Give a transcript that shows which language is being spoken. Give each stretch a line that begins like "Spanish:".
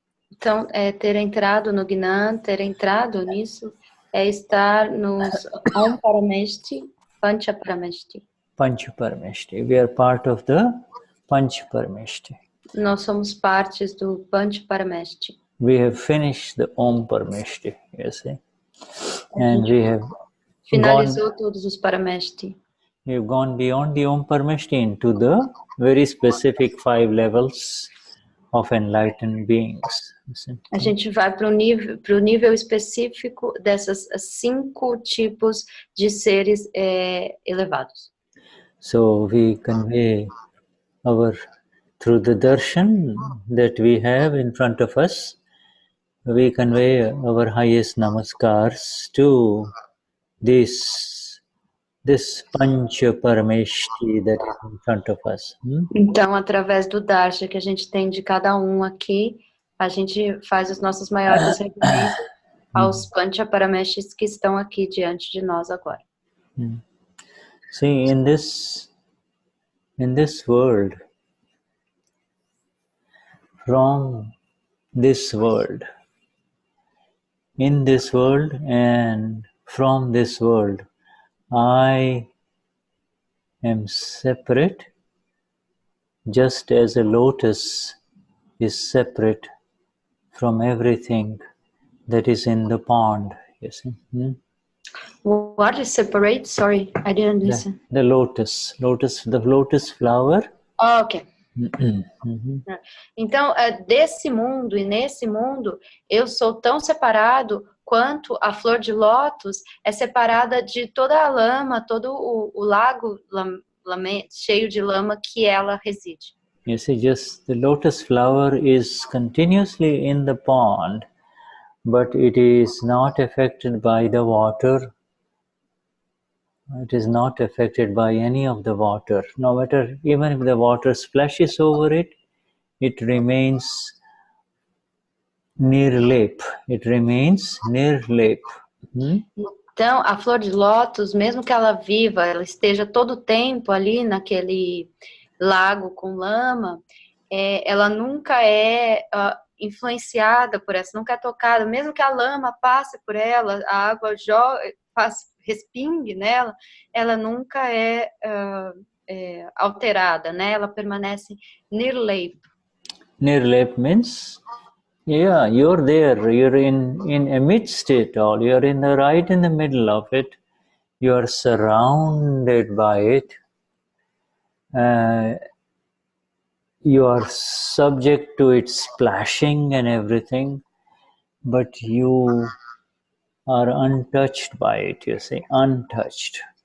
Portuguese: Então, ter entrado no Gnan, ter entrado nisso, é estar nos Om Parameshti, Pancha Parameshti.
English: Pancha Parameshti. We are part of the Pancha Parameshti.
Portuguese: Nós somos partes do Pancha Parameshti.
English: We have finished the Om Parameshti, you see. And we have
Portuguese: finalizou todos os Parameshti.
English: We have gone beyond the Om Parameshti into the very specific 5 levels of enlightened beings.
Portuguese: A gente vai para o nível específico dessas 5 tipos de seres elevados.
English: So we convey through the darshan that we have in front of us, we convey our highest namaskars to this Pancha Parameshti that is in front of us.
Portuguese: Então, através do darshan que a gente tem de cada um aqui, a gente faz as nossas maiores reverências aos Pancha Parameshtis que estão aqui diante de nós agora.
English: See, in this world, from this world, in this world and from this world, I am separate, just as a lotus is separate from everything that is in the pond. You see? What is separate? Sorry, I didn't listen. The lotus, the lotus flower. Oh, ok.
Portuguese: Então, desse mundo e nesse mundo, eu sou tão separado quanto a flor de lótus é separada de toda a lama, todo o lago cheio de lama que ela reside.
English: You see, just the lotus flower is continuously in the pond, but it is not affected by the water. It is not affected by any of the water. No matter, even if the water splashes over it, it remains nirlep. It remains nirlep.
Portuguese: Então, a flor de lótus, mesmo que ela viva, ela esteja todo o tempo ali naquele lago com lama, ela nunca é influenciada por essa, nunca é tocada. Mesmo que a lama passe por ela, a água respingue nela, ela nunca é alterada, né? Ela permanece nirlep.
English: Nirlep means, yeah, you're there, you're in amidst it all, you're right in the middle of it, you are surrounded by it, you are subject to its splashing and everything, but you are untouched by it, you see, untouched.